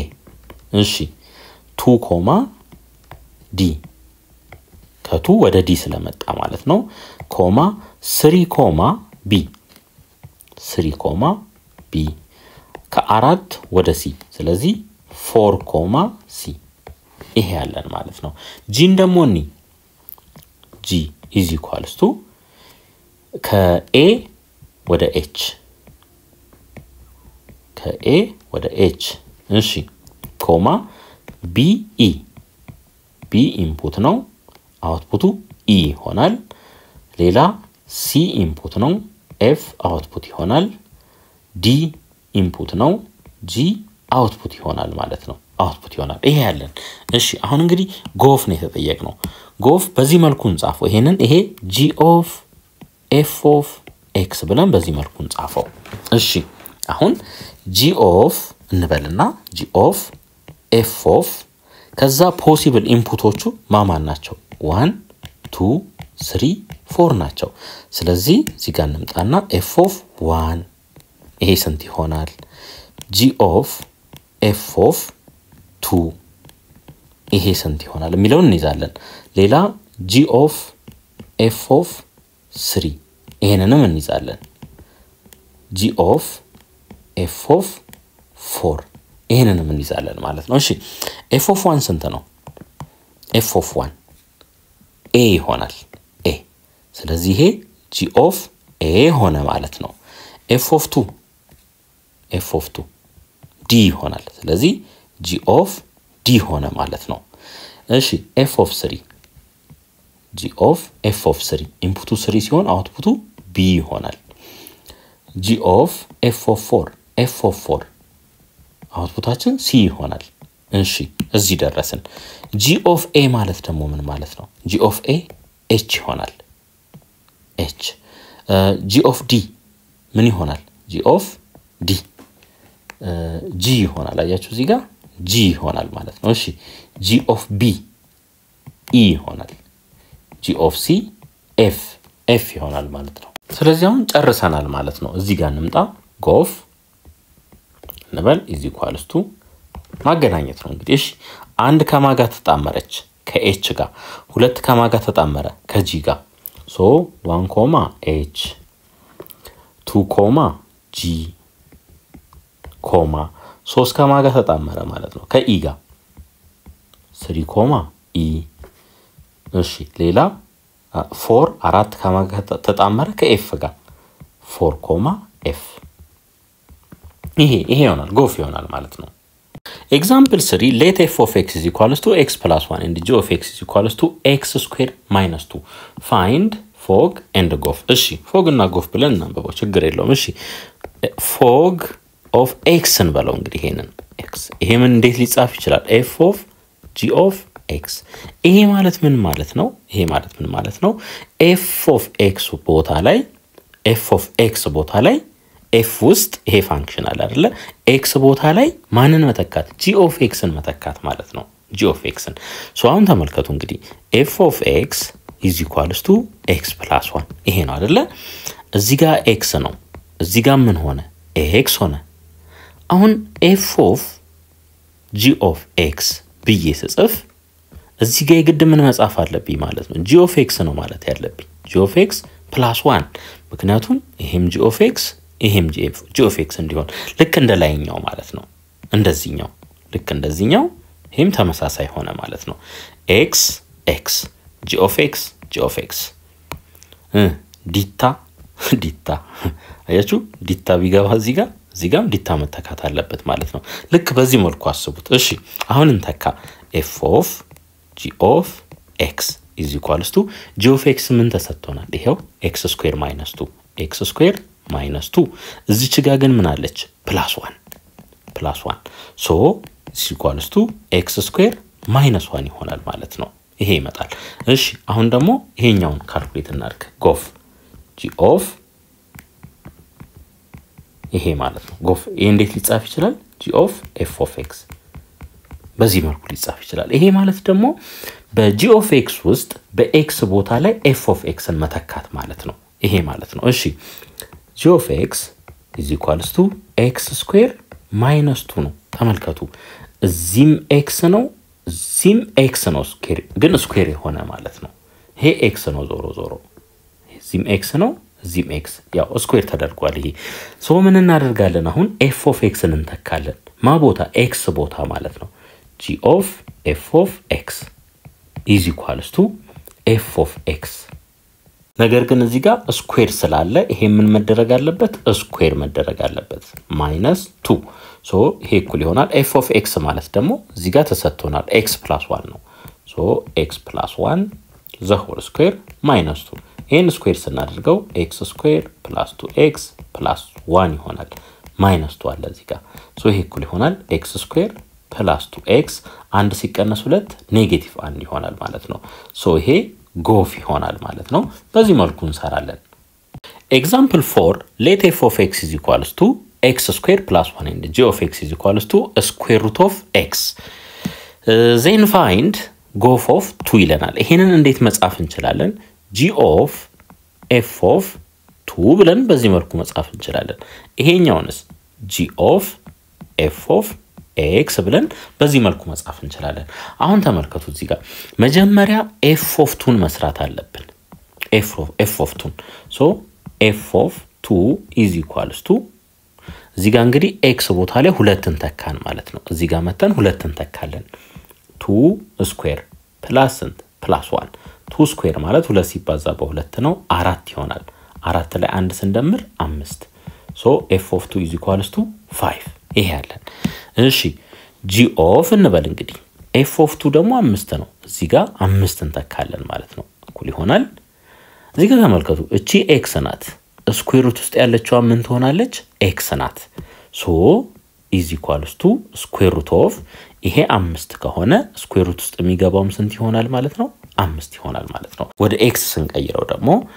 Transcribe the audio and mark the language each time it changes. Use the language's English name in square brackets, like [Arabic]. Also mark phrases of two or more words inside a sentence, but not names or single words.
[Amharic] እሺ 2 ኮማ ዲ ከ2 ወደ ዲ ስለመጣ ማለት ነው ኮማ 3 ኮማ ቢ 3 ኮማ ቢ ከ4 ወደ ሲ ስለዚህ 4 ኮማ ሲ ይሄ ያለን ማለት ነው ጂን ደግሞ ኒ ጂ [English] is equals to [Amharic] ከኤ ወደ ኤች ከኤ ወደ ኤች እሺ ኮማ ቢ ኢ ቢ ኢንፑት ነው አውትፑቱ ኢ ይሆናል ሌላ ሲ ኢንፑት ነው ኤፍ አውትፑት ይሆናል ዲ ኢንፑት ነው ጂ አውትፑት ይሆናል ማለት ነው አውትፑት ይሆናል ይሄ ያለን እሺ አሁን እንግዲህ ጎፍ ነው የተጠየቅነው ጎፍ በዚህ መልኩ እንጻፈው ይሄ [English] g of f of x [Amharic] ብለን በዚህ መልኩ እንጻፈው እሺ አሁን [English] g of [Amharic] እንበልና [English] g of f of [Amharic] ከዛ ፖሲብል ኢንፑቶቹ ማማን ናቸው 1 2 3 4 ናቸው ስለዚህ እዚህ ጋር እንምጣና [English] f of 1 [Amharic] ይሄ ስንት ይሆናል [English] g of f of 2 [Amharic] ይሄ ስንት ይሆናል የሚለውን እንይዛለን ሌላ [English] g of f of 3 [Amharic] ይሄንንም እንይዛለን [English] g of f of 4 [Amharic] ይሄንንም እንይዛለን ማለት ነው እሺ [English] f of 1 [Amharic] ስንት ነው [English] f of 1 [Amharic] a ይሆናል a ስለዚህ ይሄ [English] g of a [Amharic] ሆነ ማለት ነው [English] f of [Amharic] 2 d ይሆናል ስለዚህ [English] g of d [Amharic] ሆነ ማለት ነው እሺ [English] f of 3 g of f of 3 [Amharic] ኢንፑቱ 3 ሲሆን አውትፑቱ b ይሆናል [English] g of f of 4 [Amharic] አውትፑታችን c ይሆናል እሺ እዚህ ደረስን [English] g of a [Amharic] ማለት ደግሞ ምን ማለት ነው [English] g of a [Amharic] h ይሆናል h [English] g of d [Amharic] ምን ይሆናል [English] g of d [Amharic] g ይሆናል አያችሁ እዚህ ጋር g ይሆናል ማለት ነው እሺ [English] g of b [Amharic] e ይሆናል [English] g of c [Amharic] f ይሆናል ማለት ነው ስለዚህ አሁን ጨርሰናል ማለት ነው እዚህ ጋር እንምጣ ጎፍ እንበል [English] is equals to [Amharic] ማገናኘት ነው እንግዲህ እሺ አንድ ከማጋ ተጣመረች ከh ጋር ሁለት ከማጋ ተጣመረ ከg ጋር so 1 ኮማ h 2 ኮማ g ኮማ 3 ከማጋ ተጣመረ ማለት ነው ከe ጋር 3 ኮማ e እሺ ሌላ 4 ከማጋ ተጣመረ ከf ጋር 4 ኮማ f ይሄ ይሆናል ጎፍ ይሆናል ማለት ነው [English] example 3 let f of x is equals to x plus 1 and g of x is equals to x squared minus 2 find fog and gof [Amharic] እሺ fog እና gof ብለን እናንበበው ችግር የለውም እሺ [English] fog of x [Amharic] እንበለው እንግዲህ ይሄንን x ይሄ ምን እንዴት ሊጻፍ ይችላል [English] f of g of x [Amharic] ይሄ ማለት ምን ማለት ነው f [English] of x [Amharic] ቦታ ላይ [English] f of x [Amharic] ቦታ ላይ f ውስጥ ይሄ ፋንክሽን አለ አይደለ x ቦታ ላይ ማንን መተካት [English] g of x [Amharic] ን መተካት ማለት ነው g [English] of x [Amharic] ን ሶ አሁን ተመልከቱ እንግዲህ [English] f of x is equals to x plus 1 [Amharic] ይሄ ነው አይደለ እዚህ ጋር x ነው እዚህ ጋር ምን ሆነ x ሆነ አሁን [English] f of g of x [Amharic] ብዬ ስጽፍ እዚህ ጋር የግድ ምን መጻፍ አለብኝ ማለት ነው [English] g of x [Amharic] ነው ማለት ያለብኝ [English] g of x plus 1 [Amharic] ምክንያቱም ይሄም [English] g of x [Amharic] ይሄም [English] g of x [Amharic] እንዲሆን ልክ እንደ ላይኛው ማለት ነው እንደዚህኛው ልክ እንደዚህኛው ይሄም ተመሳሳይ ሆነ ማለት ነው [English] x x g of x [Amharic] ዲታ አያችሁ ዲታ ቢገባ እዚህ ጋር ዲታ መተካት አለበት ማለት ነው ልክ በዚህ መልኩ አስቡት እሺ አሁን እንተካ [English] f of g of x is equals to g of x [Amharic] ምን ተሰጥቶናል ይሄው [English] x square minus [Amharic] 2 እዚች ጋር ግን ምን አለች +1 [English] so is equals to x square minus 1 [Amharic] ይሆናል ማለት ነው ይሄ ይመጣል እሺ አሁን ደግሞ ይሄኛውን ካልኩሌት እናድርግ ጎፍ [English] g of [Amharic] ይሄ ማለት ነው ጎፍ እንዴት ሊጻፍ ይችላል [English] g of f of x [Amharic] በዚህ መልኩ ሊጻፍ ይችላል ይሄ ማለት ደግሞ በ [English] g of x [Amharic] ውስጥ በx ቦታ ላይ [English] f of x [Amharic] ን መተካት ማለት ነው ይሄ ማለት ነው እሺ [English] g of x is equals to x square minus 2 [Amharic] ነው ተመልከቱ እዚህም x ነው እዚህም x ነው ስኩዌር ግን ስኩዌር የሆነ ማለት ነው ይሄ x ነው ዞሮ እዚህም x ነው እዚህም x ያው ስኩዌር ተደርጓል ይሄ ሶ ምን እናደርጋለን አሁን [English] f of x [Amharic] ን እንተካለን ማ ቦታ x ቦታ ማለት ነው [English] g of f of x is equals to f of x [Amharic] ነገር ግን እዚህ ጋር ስኩዌር ስላለ ይሄ ምን መደረግ አለበት ስኩዌር መደረግ አለበት -2 ሶ ይሄ እኩል ይሆናል [English] f of x [Amharic] ማለት ደግሞ እዚህ ጋር ተሰጥቶናል [English] x + 1 [Amharic] ነው ሶ [English] x + 1 the whole square [Amharic] -2 ይሄን ስኩዌር ስናደርገው [English] x square + 2x + 1 [Amharic] ይሆናል -2 አለ እዚህ ጋር ሶ ይሄ እኩል ይሆናል [English] x square + 2x [Amharic] አንድ ሲቀነስ 2 -1 ይሆናል ማለት ነው ሶ ይሄ ጎፍ ይሆናል ማለት ነው በዚህ መልኩ እንሰራለን [English] example 4 let f of x is equals to x square plus 1 and g of x is equals to square root of x then find [Amharic] ጎፍ [English] of 2 [Amharic] ይለናል ይሄንን እንዴት መጻፍ እንችላለን [English] g of f of 2 [Amharic] ብለን በዚህ መልኩ መጻፍ እንችላለን ይሄኛውንስ [English] g of f of x [Amharic] ብለን በዚህ መልኩ መጻፍ እንችላለን አሁን ተመልከቱ እዚህ ጋር መጀመሪያ [English] f of 2 [Amharic] መስራት አለብን [English] f of 2 so f of 2 is equals to [Amharic] እዚህ ጋር እንግዲህ x ቦታ ላይ 2 እንተካን ማለት ነው እዚህ ጋር መተን 2 እንተካለን [English] 2 square plus 1 2 square [Amharic] ማለት 2 ሲባዛ በ2 ነው 4 ይሆናል 4 ላይ 1 ስንደምር 5 [English] so f of 2 is equals to 5 [Amharic] ይሄ ያለን እሺ [English] g of [Amharic] እንበል እንግዲህ [English] f of 2 [Amharic] ደግሞ 5 ነው እዚህ ጋር 5 እንተካለን ማለት ነው እኩል ይሆናል እዚህ ጋር ተመልከቱ እቺ x ናት [English] square root [Amharic] ውስጥ ያለችው ምን ትሆናለች x ናት [English] so is equals to square root of [Amharic] ይሄ 5 ከሆነ [English] square root [Amharic] ውስጥ የሚገባው ስንት ይሆናል ማለት ነው 5 ይሆናል ማለት ነው ወደ x ስንቀይረው ደግሞ